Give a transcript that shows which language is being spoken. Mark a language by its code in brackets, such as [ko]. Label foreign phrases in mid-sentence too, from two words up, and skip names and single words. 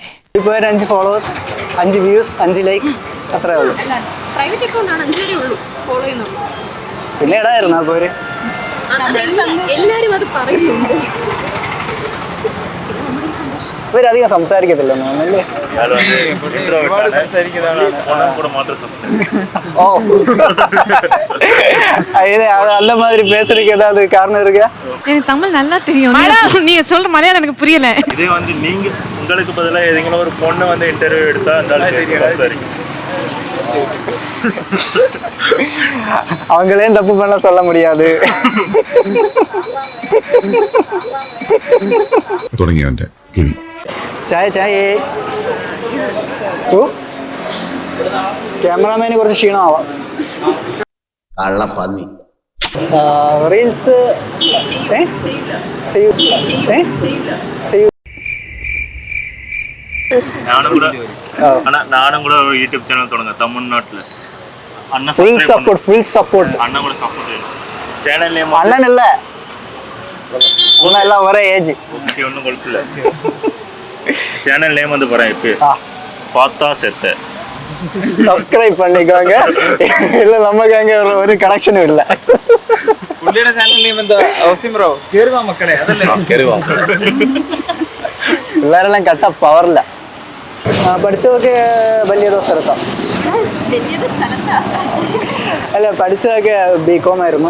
[ml] ഇപ്പോൾ 5 ഫോളോവേഴ്സ്, 5 വ്യൂസ്, 5 ലൈക്ക്, അത്രേ ഉള്ളൂ. പ്രൈവറ്റ് അക്കൗണ്ടാണ്, 5 പേരേ ഉള്ളൂ ഫോളോ ചെയ്യുന്നുള്ളൂ. പിന്നെ ഇടായിരുന്നു അപ്പോൾ എല്ലാവരും അത് പറയുന്നുണ്ട്. ഇവരധികം സംസാരിക്കത്തില്ല തോന്നുന്നല്ലേ? [ta] ஓ, அந்த மாதிரி பேசுறதுக்கு ஏதாவது காரணம் இருக்கா? எனக்கு தமிழ் நல்லா தெரியும், நீங்க சொல்ற மலையாளம் எனக்கு புரியல. இதே வந்து நீங்க உங்களுக்கு பதிலா ஏதேனும் ஒரு பொண்ணு வந்து இன்டர்வியூ எடுத்தா அந்த அவங்களையும் தப்பு பண்ண சொல்ல முடியாது. [ml] തുടങ്ങിയവന്റെ കിളി. ചായ ചായ. ഓ, ക്യാമറാമാന് കുറച്ച് ക്ഷീണമാവാം. കള്ളപ്പന്നി. റീൽസ് ചെയ്യൂ ചെയ്യൂ. [ta] நானும் கூட ஒரு யூடியூப் சேனல் தொடங்க தமிழ்நாட்டுல அண்ணன் [en] full support full support. [ta] அண்ணன் கூட சப்போர்ட் வேணும். [en] channel name [ta] அண்ணன் இல்ல, அண்ணன் எல்லாம் ஒரே ஏஜ். ஓகே, ஒன்றும் குழப்பில்ல. [en] channel name [ta] வந்து பாரு இப்போ பார்த்தா செத்த. സബ്സ്ക്രൈബ് பண்ணிக்கோங்க. இல்ல நமக்கு அங்க ஒரு கனெக்ஷனும் இல்ல. [ml] പുള്ളിയുടെ [en] channel name [ml] എന്താ? ഓസ്റ്റിൻ ബ്രോ കേറുവാ മക്കളെ, അതല്ലേ? കേറുവാ. പിള്ളേരെല്ലാം കട്ട പവറില്ല. പഠിച്ചതൊക്കെ വലിയതോ സ്ഥലത്താ? അല്ല, പഠിച്ചതൊക്കെ BCom ആയിരുന്നു.